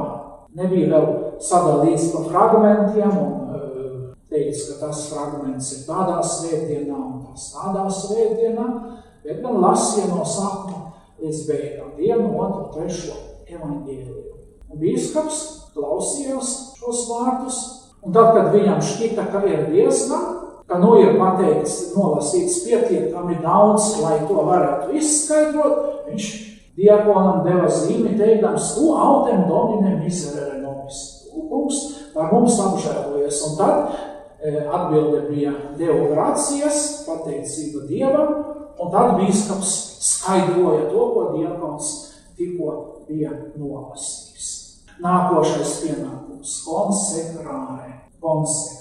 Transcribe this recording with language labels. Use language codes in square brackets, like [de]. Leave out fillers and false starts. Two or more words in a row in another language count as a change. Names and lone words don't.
[lv] Nebija vēl sadalīts pa fragmentiem, un teikts, ka tas fragments ir tādā svētdienā un tas tādā svētdienā, bet gan lasīja no sākuma līdz beigām, 1, 2, 3 evaņģēliju. Un bīskaps klausījās šos vārdus, un tad, kad viņam šķita, ka ir diezgan, ka ir pateikts, nolasīts pietiekami daudz, lai to varētu izskaidrot, viņš diakonam deva zīmi, teikdams, [la] tu autem domine miserere nobis. [lv] Kungs par mums apžēlojies. Un tad atbilde bija [la] Deo grācijas, [lv] pateicība Dievam, un tad bīskaps skaidroja to, ko diakons tikko bija nolasījis. Nākošais pienākums – konsekrāre, konsekrēt.